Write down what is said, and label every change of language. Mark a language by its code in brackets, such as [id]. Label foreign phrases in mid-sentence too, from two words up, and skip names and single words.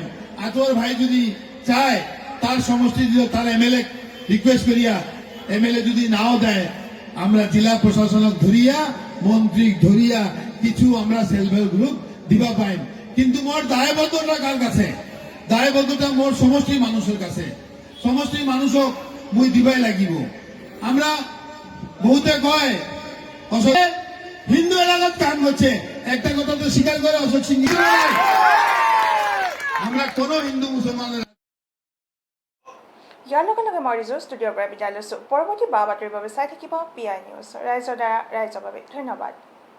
[bn] আতর ভাই যদি চায় তার সমষ্টি দিও, তার [en] MLA request [bn] করিয়া MLA যদি নাও দেয়, আমরা জেলা প্রশাসনক ধরিয়া মন্ত্রী ধরিয়া কিছু আমরা [en] self help group [bn] দিবা পাইম। কিন্তু মোর দায়বদ্ধতা কার কাছে? দায়বদ্ধতা মোর সমষ্টি মানুষের কাছে। সমষ্টি মানুষক মুই দিবাই লাগিব। আমরা বহুতে কয় হিন্দু এলাকাত কাম হচ্ছে, একটা কথা তো স্বীকার করে অশোক সিং। আমরা কোন হিন্দু মুসলমানের [as] ইয়াৰ লগে লগে মই ৰিজু ষ্টুডিঅ'ৰ পৰা বিদায় লৈছোঁ। পৰৱৰ্তী বা বাতৰিৰ বাবে চাই থাকিব PI নিউজ। ৰাইজৰ দ্বাৰা ৰাইজৰ বাবে। ধন্যবাদ।